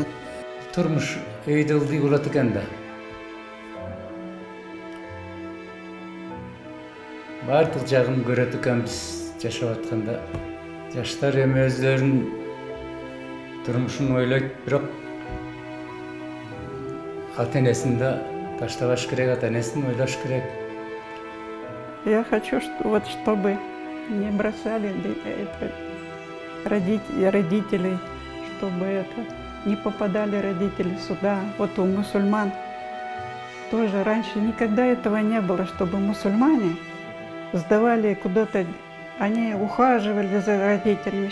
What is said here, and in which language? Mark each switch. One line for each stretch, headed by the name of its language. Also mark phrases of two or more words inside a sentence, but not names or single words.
Kyrgyz: Турмуш өйдө ылдый болот экен да. Бардык жагын көрөт экенбиз жашап атканда. Жаштар эми өздөрүнүн турмушун ойлойт, бирок ата энесин да таштабаш керек, ата энесин ойлош керек.
Russian: Я хочу, вот, чтобы не бросали родителей, чтобы не попадали родители сюда. Вот у мусульман тоже раньше никогда этого не было, чтобы мусульмане сдавали куда-то, они ухаживали за родителями.